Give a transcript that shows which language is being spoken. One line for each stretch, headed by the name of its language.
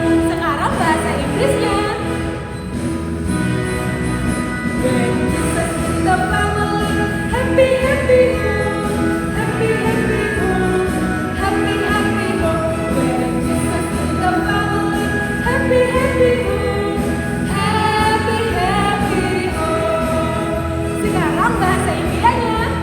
Indonesian: Sekarang bahasa Inggrisnya.
English: When Jesus is the family, happy happy home, happy happy home, happy happy home. When Jesus is the family, happy happy home, happy happy home.
Indonesian: Sekarang bahasa Indianya.